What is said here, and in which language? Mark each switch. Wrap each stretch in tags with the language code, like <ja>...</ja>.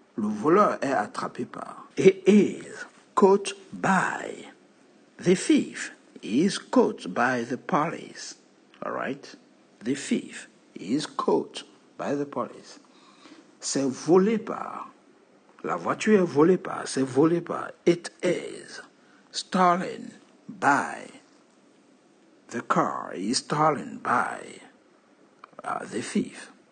<fr>Le voleur est attrapé par.</fr> <en>It is caught by. The thief is caught by the police. All right? The thief is caught by the police.</en> <fr>C'est volé par. La voiture est volée par, c'est volé par.</fr> <en>It is stolen by. The car is stolen by the thief.</en>